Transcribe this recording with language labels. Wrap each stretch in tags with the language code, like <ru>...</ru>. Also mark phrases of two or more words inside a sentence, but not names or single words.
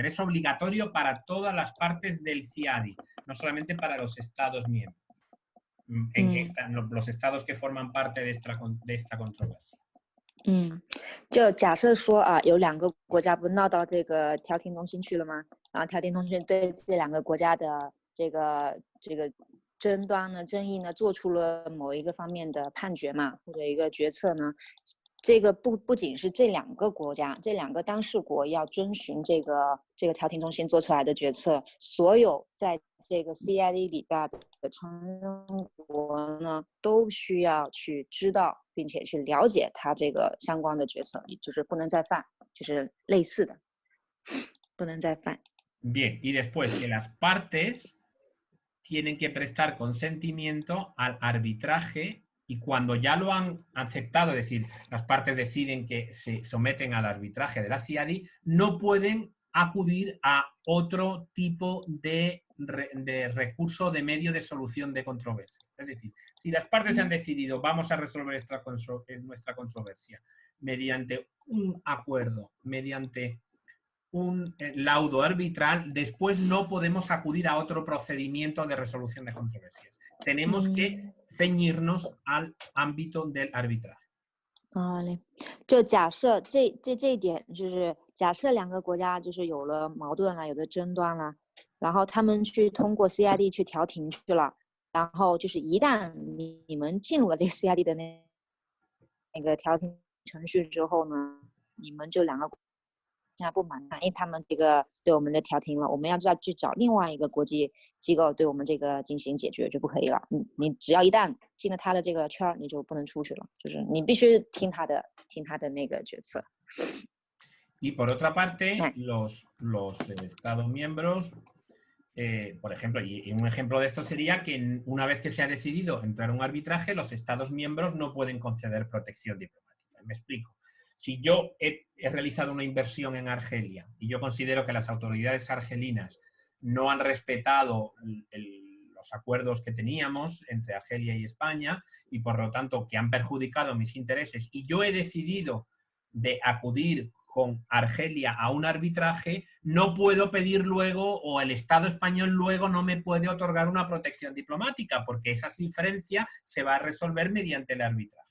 <es>Es obligatorio para todas las partes del CIADI, no solamente para los Estados miembros. Los estados que forman parte de esta controversia.</es> <zh>就假设说啊，有2个国家不闹到这个调停中心去了吗？然后调停中心对这2个国家的这个争端呢、争议呢，做出了某一个方面的判决嘛，或者一个决策呢。这个不仅是这2个国家，这2个当事国要遵循这个调停中心做出来的决策，所有在这个 CID 里边的成员国呢，都需要去知道并且去了解它这个相关的决策，就是不能再犯，就是类似的，不能再犯。</zh> <es>Bien, y después que las partes tienen que prestar consentimiento al arbitraje y cuando ya lo han aceptado, es decir, las partes deciden que se someten al arbitraje de la CIADI, no pueden acudir a otro tipo de recurso de medio de solución de controversia. Es decir, si las partes han decidido vamos a resolver nuestra controversia mediante un acuerdo, mediante un laudo arbitral, después no podemos acudir a otro procedimiento de resolución de controversias. Tenemos que ceñirnos al ámbito del arbitraje.</es> <zh>好嘞，就假设这一点，就是假设2个国家就是有了矛盾了，有的争端了，然后他们去通过 CID 去调停去了，然后就是一旦你们进入了这个 CID 的那个调停程序之后呢，你们就2个国家不满，因为他们这个对我们的调停了，我们要去找另外一个国际机构对我们这个进行解决就不可以了。你只要一旦进了他的这个圈，你就不能出去了，就是你必须听他的那个决策。</zh> <es>Y por otra parte, los Estados miembros, por ejemplo, y un ejemplo de esto sería que una vez que se ha decidido entrar a un arbitraje, los Estados miembros no pueden conceder protección diplomática. Me explico. Si yo he realizado una inversión en Argelia y yo considero que las autoridades argelinas no han respetado los acuerdos que teníamos entre Argelia y España y por lo tanto que han perjudicado mis intereses y yo he decidido de acudir con Argelia a un arbitraje, no puedo pedir luego o el Estado español luego no me puede otorgar una protección diplomática porque esa diferencia se va a resolver mediante el arbitraje.</es>